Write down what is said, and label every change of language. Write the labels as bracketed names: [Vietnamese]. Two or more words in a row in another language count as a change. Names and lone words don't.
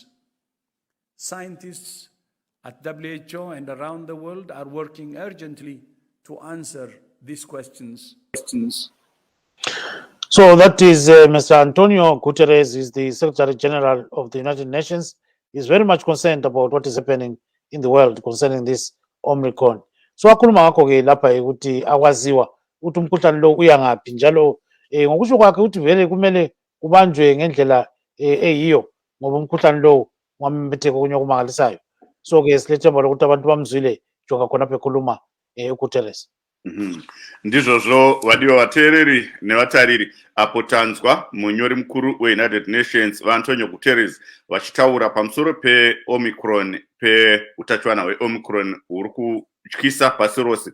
[English] Scientists at WHO and around the world are working urgently to answer these questions. So that is Mr. Antonio Guterres, is the Secretary General of the United Nations. He's very much concerned about what is happening in the world concerning this Omicron. [North Ndebele] So akhuluma ngakho-ke lapha ukuthi akwaziwa ukuthi umkhuhlane lo uya ngaphi njalo ngokusho kwakhe ukuthi vele kumele kubanjwe ngendlela eyiyo ngoba umkhuhlane lo ungamemetheka okunye okumangalisayo. So-ke silethemba lokuthi abantu bamzwile jonga khonapha ekhuluma uGuterres. [Shona] Ndizvozvo vadiwa vateereri nevatariri apo tanzwa munyori mukuru weUnited Nations vaAntonio Guterres vachitaura pamusoro peOmicron, peutachiwana hweOmicron huri kutyisa pasi rose.